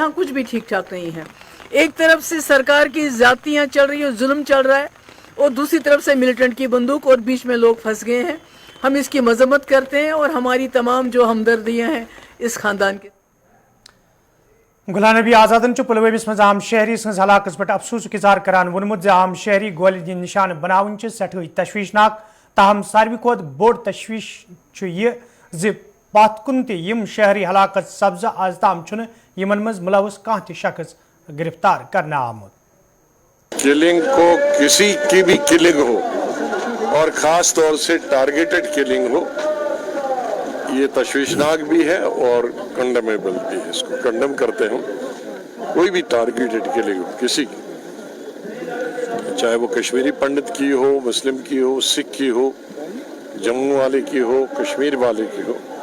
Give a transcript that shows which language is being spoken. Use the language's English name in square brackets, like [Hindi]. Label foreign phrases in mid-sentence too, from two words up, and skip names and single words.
[Urdu] یہاں کچھ بھی ٹھیک ٹھاک نہیں ہے. ایک طرف سے سرکار کی زیادتیاں چل رہی ہیں, ظلم چل رہا ہے, اور دوسری طرف سے ملیٹنٹ کی بندوق, اور بیچ میں لوگ پھنس گئے ہیں. ہم اس کی مذمت کرتے ہیں, اور ہماری تمام جو ہمدردیاں ہیں اس خاندان کے. [Kashmiri] غلام نبی آزادن پلوامس مز عام شہری سز ہلاکت پہ افسوس اظہار کران وونمت زِ عام شہری گولین ہند نشان بناون سٹھے تشویشناک. تاہم ساروی کھت بوڑ تشویش یہ زِ پتھ کن تہ یم شہری ہلاکت سبزہ آز تام چھن یمن مز ملوث کانٛہہ تہ شخص گرفتار کرنا آمت. [Urdu] کلنگ کو کسی کی بھی کلنگ ہو اور خاص طور سے [English] targeted killing [Urdu] ہو, یہ تشویشناک بھی ہے اور کنڈمیبل بھی ہے. اس کو کنڈم کرتے ہیں. کوئی بھی [English] targeted killing [Urdu] ہو کسی کی, چاہے وہ کشمیری پنڈت کی ہو, مسلم کی ہو, سکھ کی ہو, جموں والے کی ہو, کشمیر والے کی ہو.